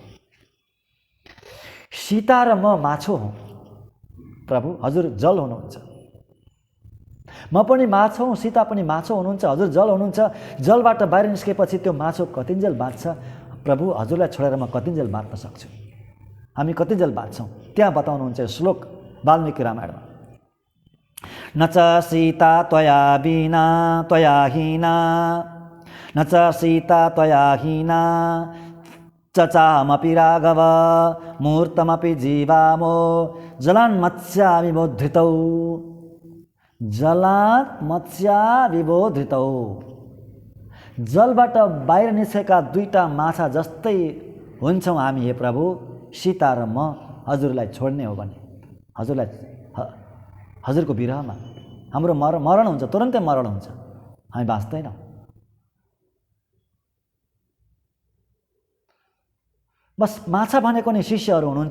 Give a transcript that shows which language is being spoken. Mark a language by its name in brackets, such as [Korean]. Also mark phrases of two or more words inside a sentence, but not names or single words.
[Nepali] सीता र म माछो हुँ प्रभु, हजुर जल हुनुहुन्छ। म पनि माछो हुँ, सीता पनि माछो हुनुहुन्छ, हजुर जल हुनुहुन्छ। जलबाट बाहिर निस्केपछि त्यो माछो कतिन्जेल बाँच्छ? प्रभु, हजुरलाई छोडेर म कतिन्जेल बाँच्न सक्छु? हामी कतिन्जेल बाँच्छौँ? त्यहाँ बताउनुहुन्छ श्लोक वाल्मीकि रामायणमा। [Sanskrit] न च सीता त्वया विना त्वया हीना, न च सीता त्वया हीना, चचामपि राघव मूर्तमपि जीवामो जलान् मत्स्या विबोधृतौ। जलात् मत्स्या विबोधृतौ। [Nepali] जलबाट बाहिर निस्केका दुईटा माछा जस्तै हुन्छौँ हामी हे प्रभु। सीता र म हजुरलाई छोड्ने हो भने हजुरको विरहमा हाम्रो मरण हुन्छ, तुरन्तै मरण हुन्छ, हामी बाँच्दैनौँ। बस माछा भनेको नि शिष्यहरू हुनुहुन्छ।